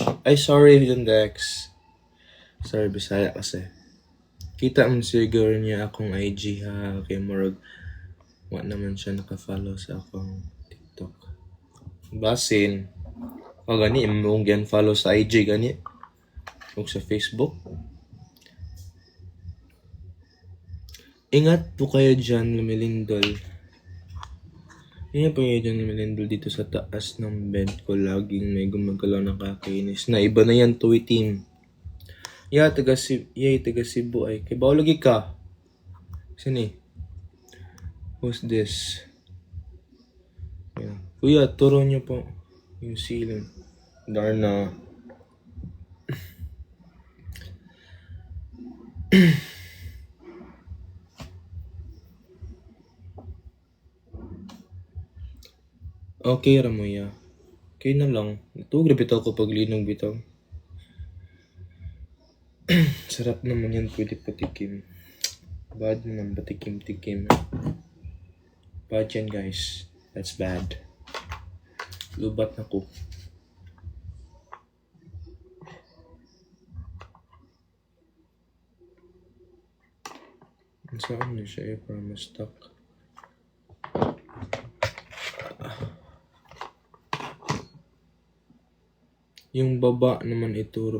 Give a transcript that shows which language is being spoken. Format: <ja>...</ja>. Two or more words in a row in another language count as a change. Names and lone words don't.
<tl>Ay, sorry, John Dex. Sorry, Bisaya kasi.</tl> <ceb>Kita mo siguro niya akong IG ha. Kay Morag. Wa naman siya nakafollow sa akong TikTok. Basin. O gani, mong gan follow sa IG gani. O sa Facebook.</ceb> <tl>Ingat po kayo dyan, lumilindol. Ingat po kayo dyan, lumilindol dito sa taas ng bed ko. Laging may gumagalaw ng kakainis. Na iba na yan,</tl> <ceb>Toy Team. Taga Cebu ay. Kay bao lagi ka.</ceb> <en>Sini. Who's this? Yeah.</en> <tl>Kuya, turo niyo po yung ceiling. Darna. Okay, Ramoya. Okay na lang.</tl> <ceb>Ito, grabe ako pag linog bitaw.</ceb> <tl>Sarap naman yan, pwede patikim. Bad naman, patikim-tikim. Bad yan, guys.</tl> <en>That's bad.</en> <ceb>Lubat na ko.</ceb> <tl>Saan na siya para ma-stuck? Yung baba naman ituro.</tl>